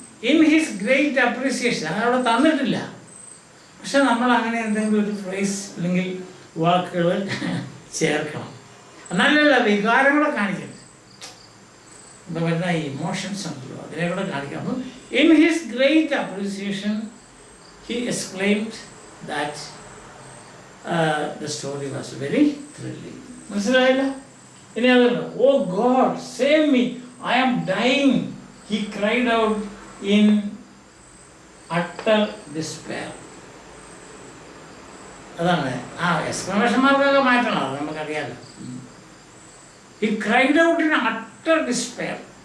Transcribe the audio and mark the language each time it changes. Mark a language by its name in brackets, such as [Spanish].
[English] In his great appreciation, [Malayalam] അതവിടെ തന്നിട്ടില്ല. പക്ഷെ നമ്മൾ അങ്ങനെ എന്തെങ്കിലും ഒരു ഫ്രേസ് അല്ലെങ്കിൽ വാക്കുകൾ ചേർക്കണം. എന്നാലല്ല വികാരങ്ങളെ കാണിക്കണം. എന്താ പറയുന്ന ഇമോഷൻസ് ഉണ്ടല്ലോ, അതിനെ കൂടെ കാണിക്കണം. [English] In his great appreciation he exclaimed that the story was very thrilling. [Malayalam] മനസ്സിലായില്ല? ഇനി അതല്ല, [English] Oh God save me, I am dying, he cried out in utter despair. [Malayalam] അതാണ് ആ എക്സ്പ്ലനേഷൻ മാർക്കൊക്കെ മാറ്റണം, അത് നമുക്കറിയാമല്ലോ. [English] He cried out in utter despair.